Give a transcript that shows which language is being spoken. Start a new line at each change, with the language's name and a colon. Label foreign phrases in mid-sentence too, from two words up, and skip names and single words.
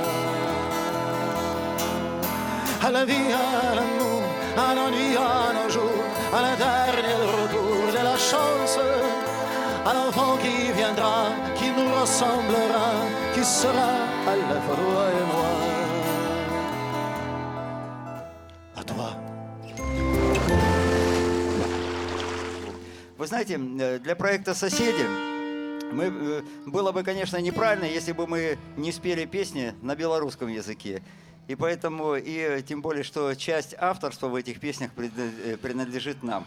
French: À la vie, à l'amour, à la nuit, à nos jours, à l'éternel retour de la chance, à l'enfant qui viendra, qui nous ressemblera, qui sera à la fois toi et moi. À toi.
Russian: Вы знаете, для проекта «Соседи» было бы, конечно, неправильно, если бы мы не спели песни на белорусском языке. И поэтому, и тем более, что часть авторства в этих песнях принадлежит нам.